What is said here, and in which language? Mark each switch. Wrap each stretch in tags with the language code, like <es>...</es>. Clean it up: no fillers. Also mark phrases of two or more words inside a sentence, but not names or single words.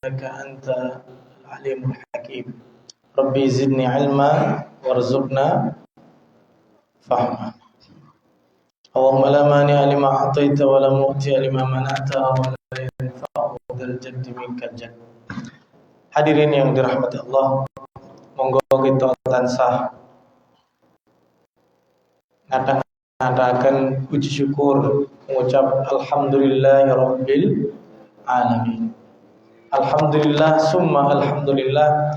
<ar>إنك أنت العليم الحكيم. رب زدني علما وارزقنا فهما. اللهم لا مانع لما أعطيت ولا معطي لما منعت ولا ينفع ذا الجد منك الجد.</ar> <id>Hadirin yang dirahmati Allah,</id> <jv>monggo kita tansah</jv> <id>ngadakan puji syukur, mengucap</id> <ar>الحمد لله رب العالمين. الحمد لله ثم الحمد لله.</ar>